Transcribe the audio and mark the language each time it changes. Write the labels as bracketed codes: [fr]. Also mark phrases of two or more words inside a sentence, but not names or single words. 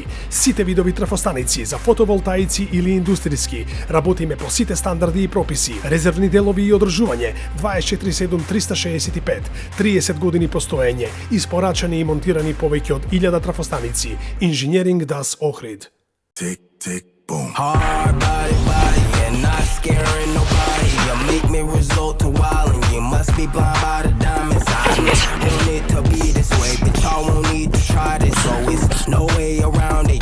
[mk] Сите видови трафостаници за фотоволтаици или индустријски, работиме по сите стандарди и прописи, резервни делови и одржување, 24/7 365, 30 години постоење, испорачани и монтирани повеќе од 1000 трафостаници. Engineering Das Ohrid. [en] Tick, tick, boom. Hard body, and not scaring nobody. You make me resort to wild, and you must be blind by the diamonds. I don't need to be this way, but y'all won't need to try this. So it's no way around it.